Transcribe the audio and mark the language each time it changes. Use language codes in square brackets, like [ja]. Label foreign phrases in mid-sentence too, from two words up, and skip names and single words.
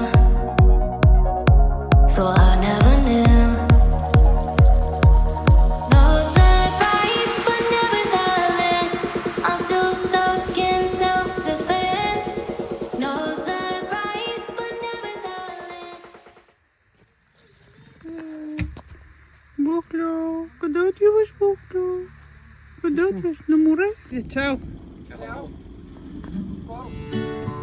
[en] Thought I never knew. No surprise, but nevertheless, I'm still stuck in self-defense. No surprise, but nevertheless. [bg] Бухло, къде отиваш, Бухло? Къде отиваш? На море? Чао! Чао.